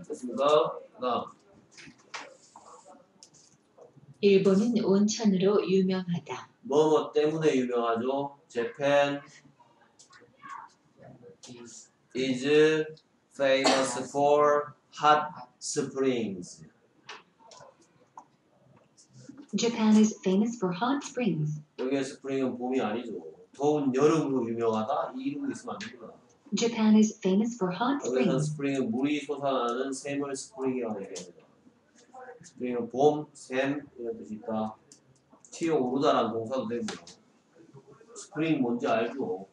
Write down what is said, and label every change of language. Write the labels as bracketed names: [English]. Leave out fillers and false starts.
[Korean] 됐습니까? 그다음 일본은 온천으로 유명하다. 뭐뭐 때문에 유명하죠? [English] Japan is famous for hot springs. Japan is famous for hot springs. [Korean] 여기의 스프링은 봄이 아니죠. 더운 여름으로 유명하다? 이 이름이 있으면 안 됩니다. [English] Japan is famous for hot [Korean] 여기서는 [English] springs. [Korean] 스프링은 물이 솟아나는 샘을 스프링이라고 얘기합니다. 스프링은 봄, 샘 이런 뜻이 있다. 튀어오르다라는 동사도 되고요. 스프링 뭔지 알죠?